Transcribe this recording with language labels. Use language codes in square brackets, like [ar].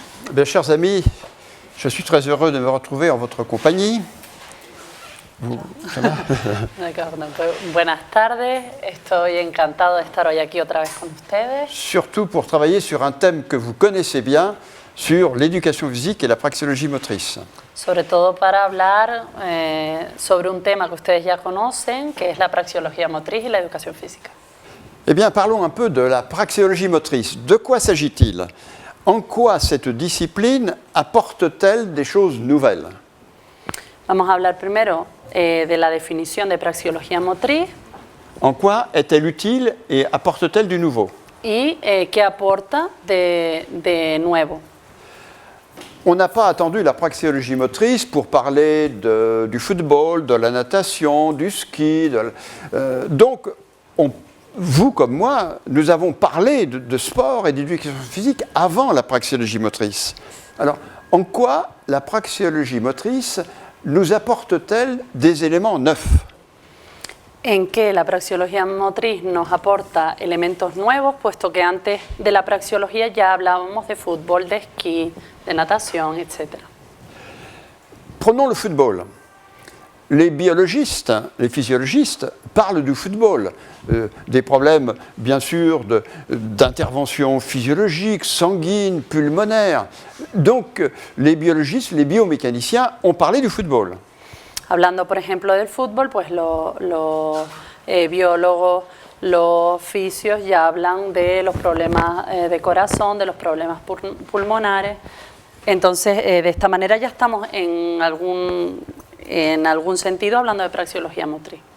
[fr] Bien, chers amis, je suis très heureux de me retrouver en votre compagnie. D'accord, donc, [es] buenas tardes, estoy encantado de estar hoy aquí otra vez con ustedes. [fr] Surtout pour travailler sur un thème que vous connaissez bien, sur l'éducation physique et la praxéologie motrice. [es] Sobre todo para hablar sobre un tema que ustedes ya conocen, que es la praxeología motriz y la educación física. [fr] Eh bien, parlons un peu de la praxéologie motrice. De quoi s'agit-il? En quoi cette discipline apporte-t-elle des choses nouvelles? [es] Vamos a hablar primero de la definición de praxeología motriz. [fr] En quoi est-elle utile et apporte-t-elle du nouveau? [es] Y qué aporta de nuevo. [fr] On n'a pas attendu la praxéologie motrice pour parler du football, de la natation, du ski. Donc, vous comme moi, nous avons parlé de sport et d'éducation physique avant la praxéologie motrice. Alors, en quoi la praxéologie motrice nous apporte-t-elle des éléments neufs? [es] En que la praxeología motriz nos aporta elementos nuevos, puesto que antes de la praxeología ya hablábamos de fútbol, de esquí, de natación, etc. [fr] Prenons le football. Les biologistes, les physiologistes parlent du football, des problèmes bien sûr d'intervention physiologique, sanguine, pulmonaire. Donc les biologistes, les biomécaniciens ont parlé du football. [es] Hablando, por ejemplo, del fútbol, pues los biólogos, los fisios ya hablan de los problemas de corazón, de los problemas pulmonares. Entonces, de esta manera ya estamos en algún sentido hablando de praxeología motriz.